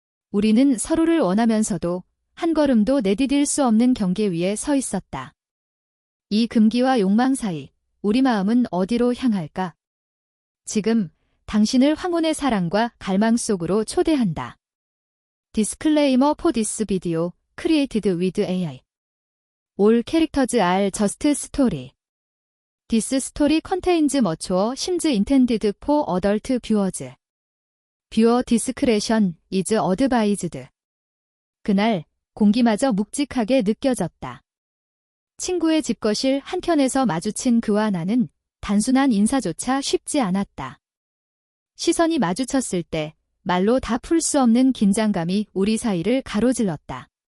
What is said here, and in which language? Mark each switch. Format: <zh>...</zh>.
<ko>우리는 서로를 원하면서도 한 걸음도 내디딜 수 없는 경계 위에 서 있었다. 이 금기와 욕망 사이 우리 마음은 어디로 향할까? 지금 당신을 황혼의 사랑과 갈망 속으로 초대한다.</ko> <en>Disclaimer for this video, created with AI. All characters are just story. This story contains mature scenes intended for adult viewers. Viewer discretion is advised.</en> <ko>그날 공기마저 묵직하게 느껴졌다. 친구의 집거실 한켠에서 마주친 그와 나는 단순한 인사조차 쉽지 않았다. 시선이 마주쳤을 때 말로 다 풀 수 없는 긴장감이 우리 사이를 가로질렀다.</ko>